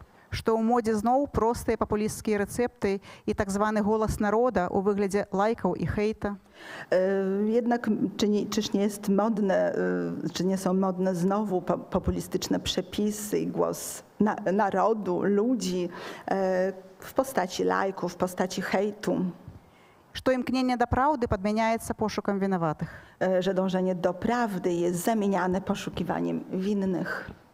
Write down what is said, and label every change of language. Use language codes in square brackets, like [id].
[be] што ў модзе зноў простыя папулісцкія рэцэпты і так званы голас народа ў выглядзе лайкаў і хейта. [pl] Jednak czyż nie jest modne, czy nie są modne znowu populistyczne przepisy i głos narodu, ludzi w postaci lajków, w postaci hejtu? [be] Што імкненне да праўды падмяняецца пошукам вінаватых. [pl] Że dążenie do prawdy jest zamieniane poszukiwaniem winnych.